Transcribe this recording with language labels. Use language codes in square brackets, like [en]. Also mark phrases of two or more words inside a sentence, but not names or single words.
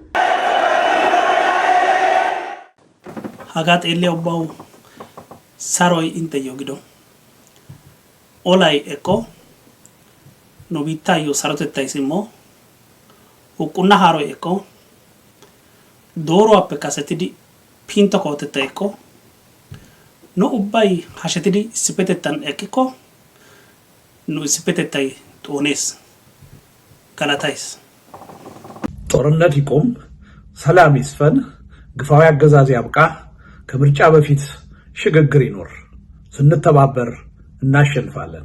[wal] hagat elle obbaw saroy inte yogido olay eko no bittayo sarotettaysimo uqunna haro eko dooro appe kasetidi pinto kootetta ekko no ubbay hashetidi issipetettan eqqikko nu issipetettay xoonees galatays [am] ጦርነት ይቆም ሰላም ይስፈን ግፋዊ አገዛዝ ያብቃ ከምርጫ በፊት ሽግግር ይኖር ስንተባበር እናሸንፋለን